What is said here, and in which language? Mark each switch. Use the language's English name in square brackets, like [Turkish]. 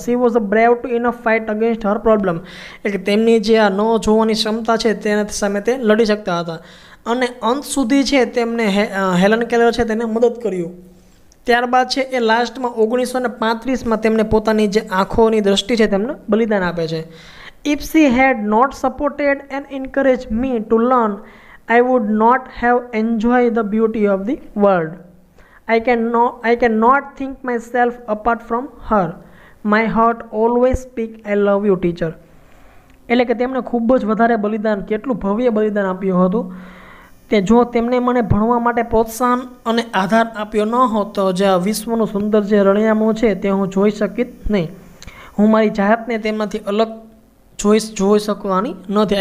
[English] She was a brave to enough fight against her problem. [Gujarati] એટલે કે તેમની જે આ ન જોવાની ક્ષમતા છે તેના સામે તે લડી શકતા હતા અને અંત સુધી છે તેમને હેલન કેલર છે તેને મદદ કર્યું. ત્યારબાદ છે એ લાસ્ટમાં 1935માં તેમને પોતાની જે આંખોની દ્રષ્ટિ છે તેમને બલિદાન આપે છે. [English] If she had not supported and encouraged me to learn, I would not have enjoyed the beauty of the world. I cannot think myself apart from her. My heart always speaks, I love you, teacher. [Gujarati] એટલે કે તેમણે ખૂબ જ વધારે બલિદાન, કેટલું ભવ્ય બલિદાન આપ્યું હતું. તે જો તેમને મને ભણવા માટે પ્રોત્સાહન અને આધાર આપ્યો ન હોત તો જે આ વિશ્વનું સુંદર જે રળિયામણું છે તે હું જોઈ શકીત નહીં. હું મારી જાતને તેમાંથી અલગ જોઈ શકવાની નથી.